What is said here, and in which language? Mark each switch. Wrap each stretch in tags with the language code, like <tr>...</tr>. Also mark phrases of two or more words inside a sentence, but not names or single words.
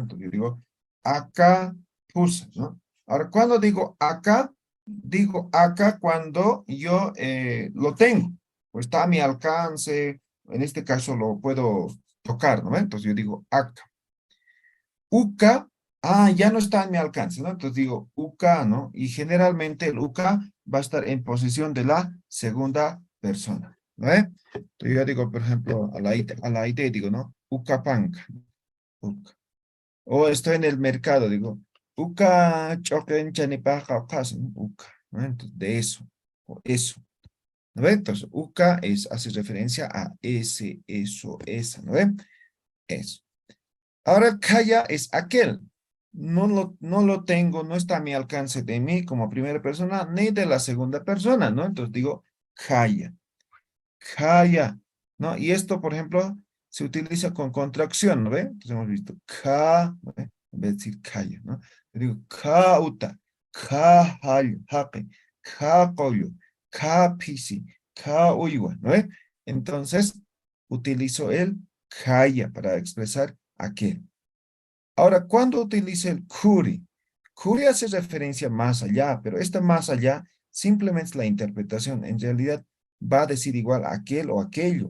<es>Entonces yo digo, acá pusa, ¿no? Ahora, cuando digo acá cuando yo lo tengo, o está a mi alcance, en este caso lo puedo tocar, ¿no? Entonces yo digo acá. Uka, ya no está en mi alcance, ¿no? Entonces digo uka, ¿no? Y generalmente el uka va a estar en posición de la segunda persona, ¿no? Entonces yo digo, por ejemplo, a la idea digo, ¿no?</es> <ay>Uka panca, uka.</ay> <es>O estoy en el mercado, digo,</es> <ay>uka choquen chanipaja ¿no? Uka,</ay> <es>¿no? Entonces, de eso, o eso, ¿no ve? Entonces, uka hace referencia a ese, eso, esa, ¿no ve? Eso. Ahora kaya es aquel. No lo tengo, no está a mi alcance de mí como primera persona, ni de la segunda persona, ¿no? Entonces digo</es> <ay>kaya, kaya,</ay> <es>¿no? Y esto, por ejemplo, se utiliza con contracción, ¿no ve? Entonces hemos visto ka, ¿no ve? En vez de decir kaya, ¿no? Yo digo kauta,</es> <ay>ka hayo, hake, ka koyo, ka pisi, ka uywa,</ay> <es>¿no ve? Entonces utilizo el kaya para expresar aquel. Ahora, ¿cuándo utiliza el kuri? Kuri hace referencia más allá, pero esta más allá simplemente es la interpretación. En realidad va a decir igual aquel o aquello.</es>